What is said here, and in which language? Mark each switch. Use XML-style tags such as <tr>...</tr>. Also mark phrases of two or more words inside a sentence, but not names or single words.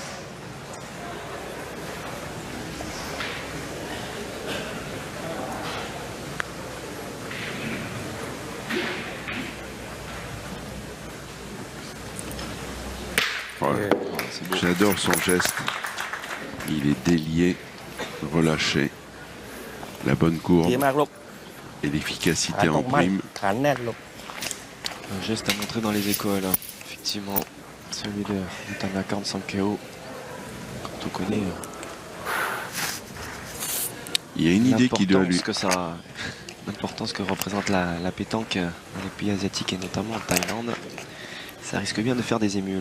<fr>Voilà. J'adore son geste. Il est délié, relâché. La bonne</fr> <th>ดี</th> <fr>courbe</fr> <th>มากลูก</th> <fr>et</fr> <th>ขา</th> <fr>l'efficacité</fr> <th>ตร</th> <fr>en</fr> <th>งมั่น</th> <fr>prime.</fr> <th>ขาแน่นลูก</th> <fr>Un geste à montrer dans les écoles. Effectivement, celui de Tanakorn Sankeo. Quand on connaît Il y a une idée qui doit lui... l'importance que représente la pétanque dans les pays asiatiques et notamment en Thaïlande, ça risque bien de faire des émules.</fr>